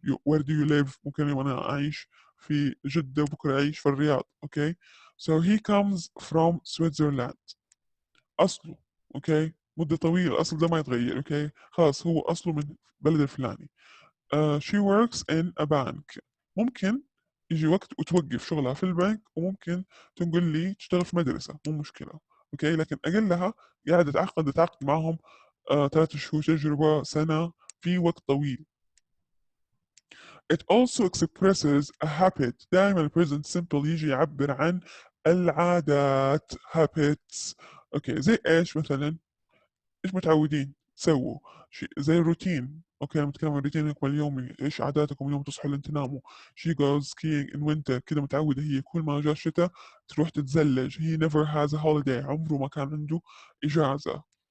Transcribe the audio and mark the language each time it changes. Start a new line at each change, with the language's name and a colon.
English: where do you live،
Arabic: ممكن اليوم أنا أعيش في جدة وبكرة أعيش في الرياض.
English: Okay, so he comes from Switzerland، أصله.
Arabic: أوكي، مدة طويلة الأصل ده ما يتغير. أوكي، خلاص هو أصله من بلد الفلاني.
English: she works in a bank،
Arabic: ممكن يجي وقت وتوقف شغلها في البنك، وممكن تقول لي تشتغل في مدرسة، مو مشكلة. اوكي، لكن اقلها قاعدة تعقد معهم 3 شهور تجربة، سنة، في وقت طويل.
English: It also expresses a habit،
Arabic: دائما ال present simple يجي يعبر عن العادات habits. اوكي، زي ايش مثلا؟ ايش متعودين تسووا؟ زي الروتين، اوكي لما نتكلم عن روتينكم اليومي، ايش عاداتكم اليوم تصحوا لين تناموا.
English: she goes skiing in winter،
Arabic: كده متعودة هي كل ما جاء الشتاء تروح تتزلج.
English: he never has a holiday،
Arabic: عمره ما كان عنده إجازة.